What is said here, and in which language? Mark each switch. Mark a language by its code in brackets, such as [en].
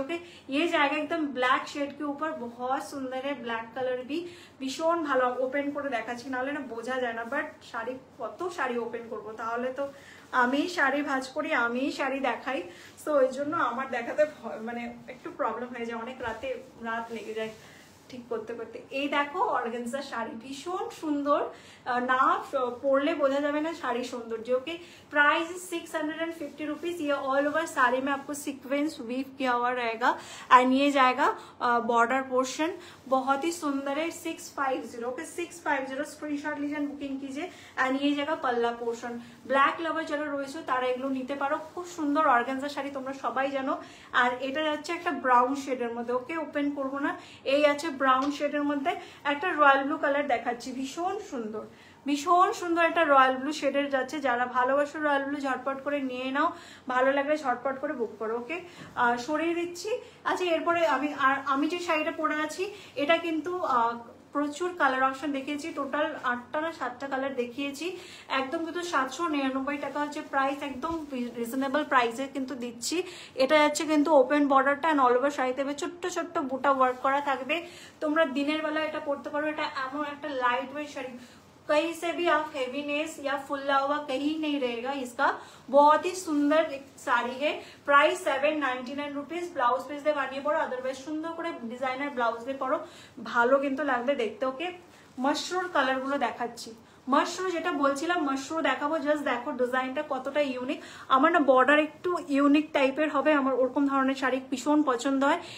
[hi] Okay ये जाएगा एकदम ब्लैक शेड के ऊपर, बहुत सुंदर है, ब्लैक कलर भी [bn] ভীষণ ভালো। ওপেন করে দেখাচ্ছি নাহলে না বোঝা যায় না, বাট শাড়ি কত শাড়ি ওপেন করবো, তাহলে তো আমি শাড়ি ভাঁজ করি, আমি শাড়ি দেখাই, তো ওই জন্য আমার দেখাতে মানে একটু প্রবলেম হয়ে যায়, অনেক রাত লেগে যায় ঠিক করতে করতে। এই দেখো অর্গানজা শাড়ি ভীষণ সুন্দর, না পরলে বোঝা যাবে না শাড়ি सौंदर्य। [en] Okay price 650 rupees. [hi] ये ऑल ओवर साड़ी में आपको सीक्वेंस वीव किया हुआ रहेगा एंड ये जाएगा बॉर्डर पोर्शन, बहुत ही सुंदर है। 650 ओके 650 स्क्रीनशॉट लीजिए, बुकिंग कीजिए एंड ये जाएगा पल्ला पोर्शन। [bn] ব্ল্যাক লাভার যারা রয়েছে তারা এগুলো নিতে পারো, খুব সুন্দর অর্গানজা শাড়ি, তোমরা সবাই জানো। আর এটা যাচ্ছে একটা ব্রাউন শেডের মধ্যে, ওকে ওপেন করবো না, এই আছে ব্রাউন শেডের মধ্যে একটা রয়্যাল ব্লু কালার দেখাচ্ছি, ভীষণ সুন্দর, ভীষণ সুন্দর একটা রয়্যাল ব্লু শেডের যাচ্ছে। যারা ভালোবাসো রয়্যাল ব্লু ঝটপট করে নিয়ে নাও, ভালো লাগলে ঝটপট করে বুক করো। ওকে সরিয়ে দিচ্ছি। আচ্ছা এরপরে আমি যে শাড়িটা পরে আছি এটা কিন্তু প্রচুর কালার অপশন দেখিয়েছি, টোটাল 8টা না 7টা কালার দেখিয়েছি, একদম কিন্তু 799 টাকা হচ্ছে প্রাইস, একদম রিজনেবল প্রাইসে কিন্তু দিচ্ছি। এটা যাচ্ছে কিন্তু ওপেন বর্ডারটা অ্যান্ড অল ওভার শাড়িতে ছোট্ট ছোট্ট বুটা ওয়ার্ক করা থাকবে, তোমরা দিনের বেলা এটা পরতে পারো। এটা এমন একটা লাইট ওয়েট শাড়ি, [hi] कहीं से भी आप हेवीनेस या फुल्ला हुआ कहीं नहीं रहेगा इसका, बहुत ही सुंदर एक साड़ी है। [en] Price 799 rupees. [bn] ब्लाउज पिस দিয়ে বানিয়ে পড়ো, আদারওয়াইজ সুন্দর করে ডিজাইনার ব্লাউজ দিয়ে পড়ো, ভালো কিন্তু লাগবে দেখতে। ওকে মাশরুম কালার গুলো দেখাচ্ছি, মাশরুম যেটা বলছিলাম মাশরুম দেখাবো, জাস্ট দেখো ডিজাইনটা কতটা ইউনিক। আমার না বর্ডার একটু ইউনিক টাইপের হবে, আমার ওরকম ধরনের শাড়ি ভীষণ পছন্দ হয়।